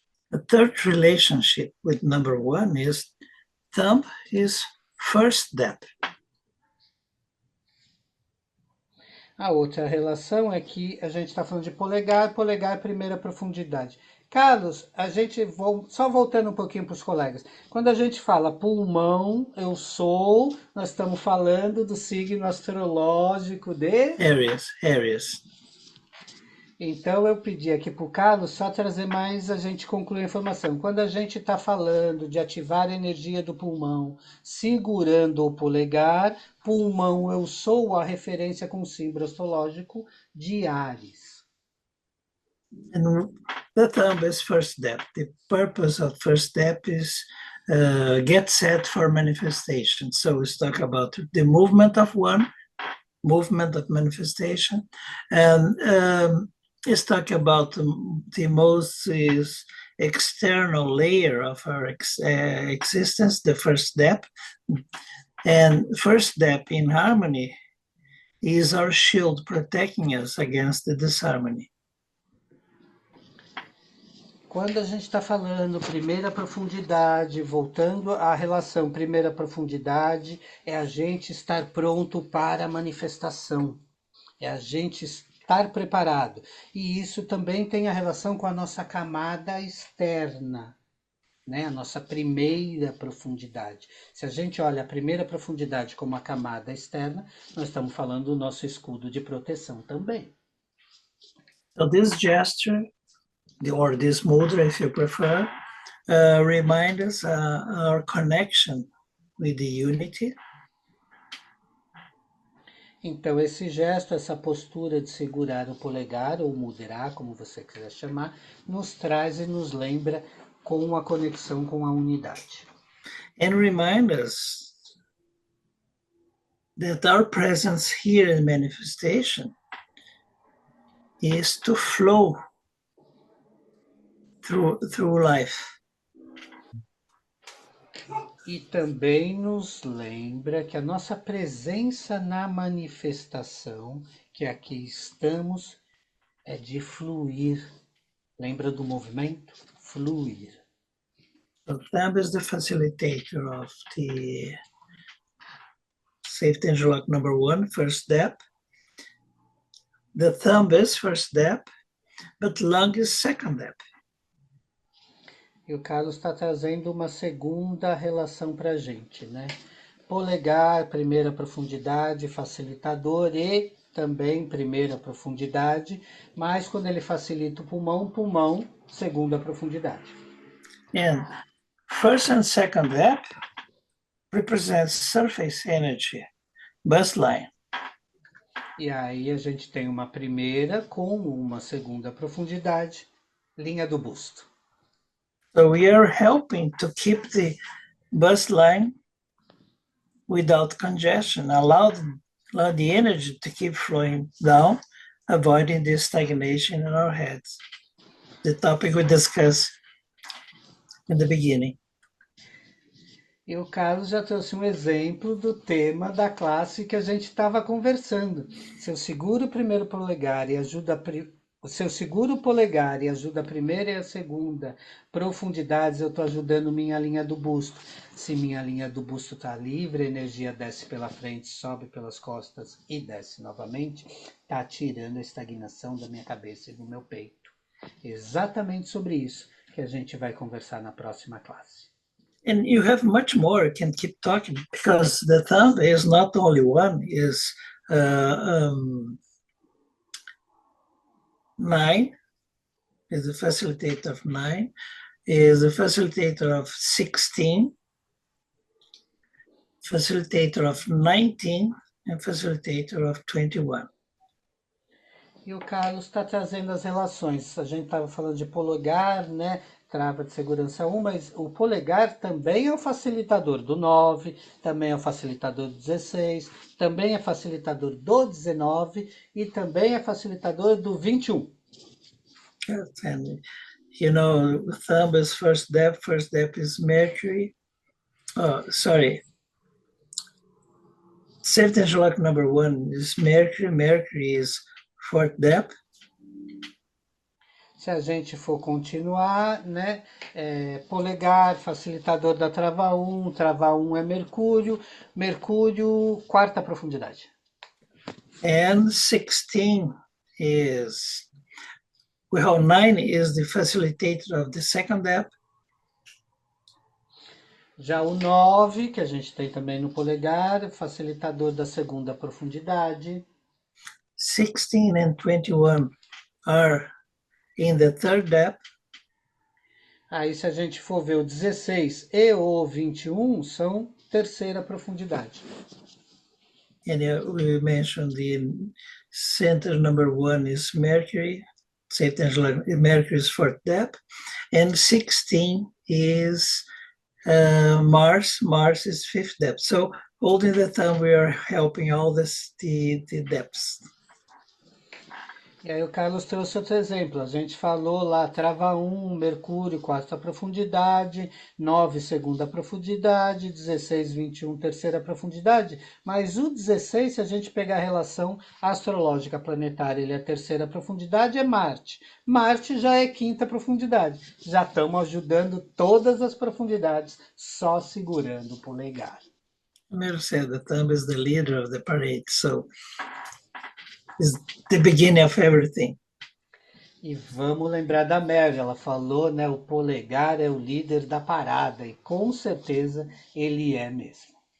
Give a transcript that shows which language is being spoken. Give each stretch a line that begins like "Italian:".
English: The third relationship with number one is thumb is first step.
Portuguese: A outra relação é que a gente está falando de polegar, polegar é primeira profundidade. Carlos, a gente, só voltando um pouquinho para os colegas, quando a gente fala pulmão, eu sou, nós estamos falando do signo astrológico de Aries. Então eu pedi aqui para o Carlos só trazer mais, a gente concluir a informação. Quando a gente está falando de ativar a energia do pulmão, segurando o polegar, pulmão eu sou a referência com o símbolo astrológico de Áries.
English: And the thumb is first step. The purpose of first step is get set for manifestation. So let's talk about the movement of one, movement of manifestation, and let's talk about the most external layer of our existence, the first step. And first step in harmony is our shield protecting us against the disharmony.
Portuguese: Quando a gente está falando primeira profundidade, voltando à relação primeira profundidade, é a gente estar pronto para a manifestação, é a gente estar preparado. E isso também tem a relação com a nossa camada externa, né? A nossa primeira profundidade. Se a gente olha a primeira profundidade como a camada externa, nós estamos falando do nosso escudo de proteção também.
English: So this gesture, or this mudra, if you prefer, remind us our connection with the unity.
Portuguese: Então, esse gesto, essa postura de segurar o polegar, ou mudra, como você quiser chamar, nos traz e nos lembra com a conexão com a unidade.
English: And remind us that our presence here in manifestation is to flow through life.
Portuguese: E também nos lembra que a nossa presença na manifestação, que aqui estamos, é de fluir. Lembra do movimento? Fluir.
English: So Thumb is the facilitator of the Safety Angel Lock number 1, first step. The thumb is first step, but lung is second step.
Portuguese: E o Carlos está trazendo uma segunda relação para a gente, né? Polegar, primeira profundidade, facilitador e também primeira profundidade, mas quando ele facilita o pulmão, pulmão, segunda profundidade.
English: And first and second step represents surface energy, bus line.
Portuguese: E aí a gente tem uma primeira com uma segunda profundidade, linha do busto.
English: So we are helping to keep the bus line without congestion, allow the energy to keep flowing down, avoiding the stagnation in our heads. The topic we discussed in the beginning.
Portuguese: E o Carlos já trouxe um exemplo do tema da classe que a gente estava conversando. Se eu seguro o primeiro polegar e ajuda se eu seguro o polegar e ajuda a primeira e a segunda profundidades, eu estou ajudando minha linha do busto. Se minha linha do busto está livre, a energia desce pela frente, sobe pelas costas e desce novamente, está tirando a estagnação da minha cabeça e do meu peito. Exatamente sobre isso que a gente vai conversar na próxima classe.
English: And you have much more. You can keep talking because the thumb is not only one, is 9, is the facilitator of 9, is the facilitator of 16, facilitator of 19, and facilitator of 21.
Portuguese: E o Carlos está trazendo as relações. A gente estava falando de polegar, né? Trava de segurança 1, mas o polegar também é o facilitador do 9, também é o facilitador do 16, também é facilitador do 19 e também é facilitador do 21.
English: And you know, thumb is first step is Mercury. Oh, sorry. Safety Angel Lock number 1 is Mercury. Mercury is fourth step.
Portuguese: Se a gente for continuar, né? Polegar, facilitador da trava 1 é Mercúrio, Mercúrio, quarta profundidade.
English: And 16 is, well, 9 is the facilitator of the second step.
Portuguese: Já o 9, que a gente tem também no polegar, facilitador da segunda profundidade.
English: 16 and 21 are in the third step.
Portuguese: Aí, se a gente for ver o 16 e o 21, são terceira profundidade.
English: And we mentioned the center number 1 is Mercury. Safety Angel Mercury is fourth step. And 16 is Mars. Mars is fifth step. So holding the thumb, we are helping all the depths.
Portuguese: E aí o Carlos trouxe outro exemplo. A gente falou lá, trava 1, Mercúrio, quarta profundidade, 9, segunda profundidade, 16, 21, terceira profundidade. Mas o 16, se a gente pegar a relação astrológica planetária, ele é a terceira profundidade, é Marte. Marte já é quinta profundidade. Já estamos ajudando todas as profundidades, só segurando o polegar.
English: Miro said the thumb is the leader of the parade, so it's the beginning of everything.
Portuguese: E vamos lembrar da Mary, ela falou, né, o polegar é o líder da parada, e com certeza ele é mesmo.